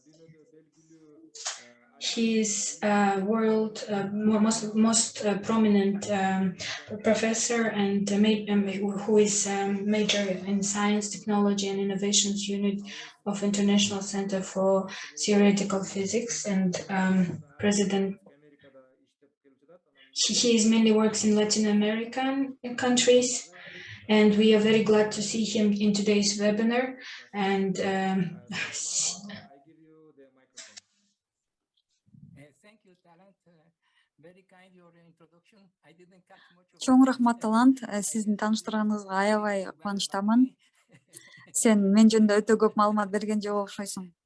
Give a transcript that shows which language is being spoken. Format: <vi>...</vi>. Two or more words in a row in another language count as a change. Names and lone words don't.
<en>He's world most prominent professor and who is major in science, technology, and innovations unit of International Center for Theoretical Physics and president. He mainly works in Latin American countries, and we are very glad to see him in today's webinar. And</en> <ky>Чоң рахмат, Талант. Сиздин тааныштырганыңызга аябай кубанычтамын. Сен мен жөнүндө өтө көп маалымат берген жок окшойсуң.</ky>